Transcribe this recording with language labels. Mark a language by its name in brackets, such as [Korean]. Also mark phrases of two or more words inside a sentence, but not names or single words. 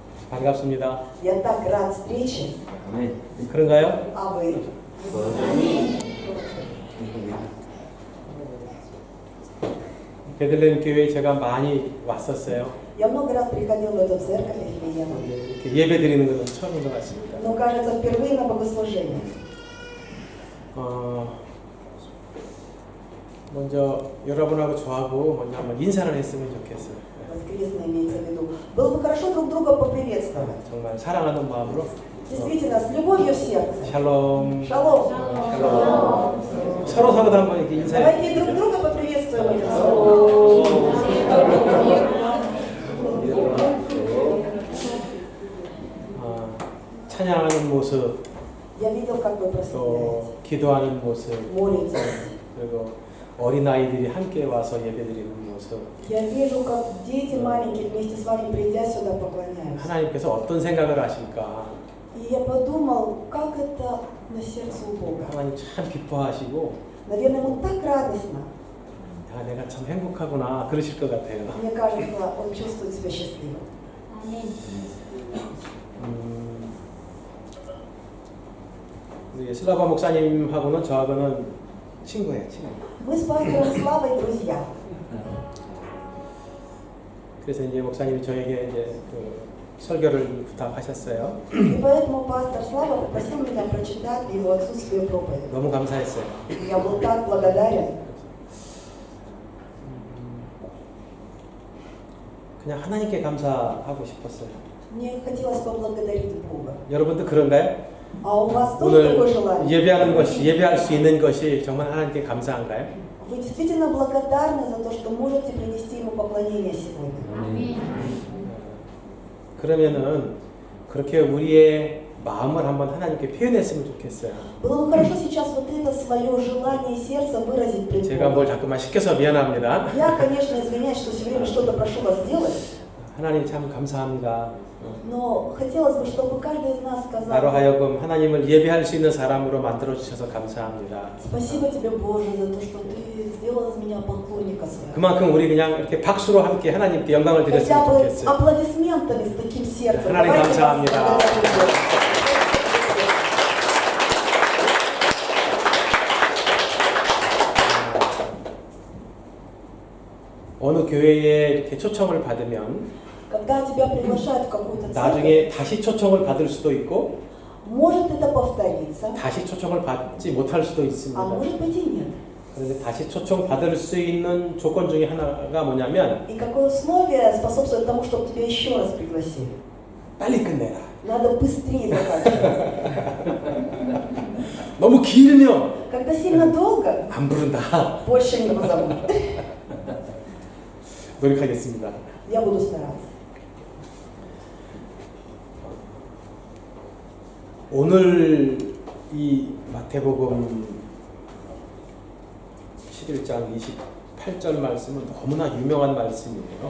[Korean] 반갑습니다. [Russian] Я так рад встрече. [Korean] 그런가요? [Russian] А вы? [Korean] 베들레헴 교회에 제가 많이 왔었어요. [Russian] Я много раз приходил в эту церковь Вифлеема, [Korean] 이렇게 예배 드리는 것은 처음인 것 같습니다. [Russian] но, кажется, впервые на богослужении. [Korean] 먼저 여러분하고 저하고 먼저 한번 인사를 했으면 좋겠어요. [Russian] Воскресный имеется в виду. Было бы хорошо друг друга поприветствовать. [Korean] 정말 사랑하는 마음으로 [Russian] Действительно, с любовью в сердце. [Korean] 샬롬. [Russian] Шалом. [Korean] 서로 한번 이렇게 인사해. [Russian] Давайте друг друга поприветствуем этим словом. [Korean] 찬양하는 모습, [Russian] Я видел, как вы прославляете, [Korean] 또 기도하는 모습, [Russian] молитесь. [Korean] 그리고 어린 아이들이 함께 와서 예배드리는 모습. [Russian] Я вижу, как дети маленькие вместе с вами, придя сюда, поклоняются. [Korean] 하나님께서 어떤 생각을 하실까? [Russian] И я подумал, как это на сердце у Бога. [Korean] 하나님 참 기뻐하시고, [Russian] Наверное, ему так радостно. [Korean] 야, 내가 참 행복하구나 그러실 것 같아요. [Russian] Мне кажется, он чувствует себя счастливым. [Korean] 우리 슬라바 목사님하고는 저하고는 친구예요, 친구. [Russian] Мы с пастором Славой друзья. [Korean] 그래서 이제 목사님이 저에게 이제 그 설교를 부탁하셨어요. [Russian] И поэтому пастор Слава попросил меня прочитать в его отсутствие проповедь. [Korean] 너무 감사했어요. [Russian] Я был так благодарен. [Korean] 그냥 하나님께 감사하고 싶었어요. [Russian] Мне хотелось поблагодарить Бога. [Korean] 여러분도 그런가요? [Russian] А у вас тоже такое [Korean] 오늘 [Russian] желание? [Korean] 예배할 수 있는 것이 정말 하나님께 감사한가요? [Russian] Вы действительно благодарны за то, что можете принести ему поклонение сегодня? [Korean] 그러면은 그렇게 우리의 마음을 한번 하나님께 표현했으면 좋겠어요. [Russian] Было бы хорошо сейчас вот это свое желание сердца выразить пред [Korean] 제가 뭘 [Russian] Богом. [Korean] 자꾸만 시켜서 미안합니다. [Russian] Я, конечно, извиняюсь, что все время что-то прошу вас сделать, [Korean] 하나님 참 감사합니다. [Russian] но хотелось бы, чтобы каждый из нас [Korean] 나로 [Russian] сказал: [Korean] 하여금 하나님을 예배할 수 있는 사람으로 만들어 주셔서 감사합니다. [Russian] спасибо тебе, Боже, за то, что ты сделал из меня поклонника своего. [Korean] 그만큼 우리 그냥 이렇게 박수로 함께 하나님께 영광을 [Russian] Хотя [Korean] 드렸으면 [Russian] бы [Korean] 좋겠어요. [Russian] аплодисментами, с таким сердцем. [Korean] 하나님 [Russian] Давайте [Korean] 감사합니다. [Russian] поблагодарим Бога. [Korean] 어느 교회에 이렇게 초청을 받으면 [Russian] Когда тебя приглашают в какую-то церковь, [Korean] 나중에 다시 초청을 받을 수도 있고 [Russian] может это повториться, [Korean] 다시 초청을 받지 못할 수도 [Russian] а [Korean] 있습니다. [Russian] может быть и нет. [Korean] 그런데 다시 초청 받을 수 있는 조건 중에 하나가 뭐냐면 [Russian] И какое условие способствует тому, чтобы тебя еще раз пригласили? [Korean] 빨리 끝내라. [Russian] Надо быстрее заканчивать. [Korean] 너무 길면 [Russian] Когда сильно долго, [Korean] 안 부른다. [Russian] больше не позовут. [Korean] 노력하겠습니다. [Russian] Я буду стараться. [Korean] 오늘 이 마태복음 11장 28절 말씀은 너무나 유명한 말씀이에요.